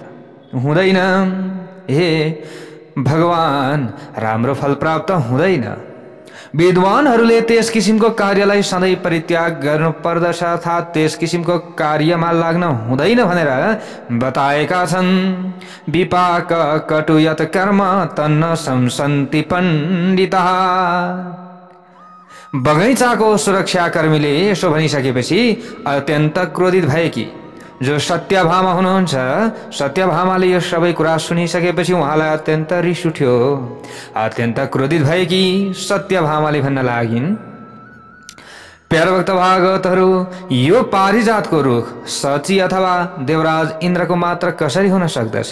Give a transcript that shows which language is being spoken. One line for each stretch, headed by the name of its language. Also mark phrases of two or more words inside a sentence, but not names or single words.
Nepali: हुँदैन। हे भगवान, राम्रो फल प्राप्त हुँदैन। विद्वानहरूले त्यस किसिमको कार्यलाई सधैँ परित्याग गर्नु पर्दछ अर्थात् त्यस किसिमको कार्यमा लाग्न हुँदैन भनेर बताएका छन्।
Sanskrit: विपाक कटु यत कर्म तन्न संसन्ति पण्डिताः।
Nepali: बगैँचाको सुरक्षाकर्मीले यसो भनिसकेपछि अत्यन्त क्रोधित भएकी जो सत्यभामा हुनुहुन्छ, सत्यभामाले यो सबै कुरा सुनिसकेपछि उहाँलाई अत्यन्त रिस उठ्यो। अत्यन्त क्रोधित भएकी सत्यभामाले भन्न लागिन्, प्यारा भक्त भागवतहरू, यो पारिजातको रुख सची अथवा देवराज इन्द्रको मात्र कसरी हुन सक्दछ?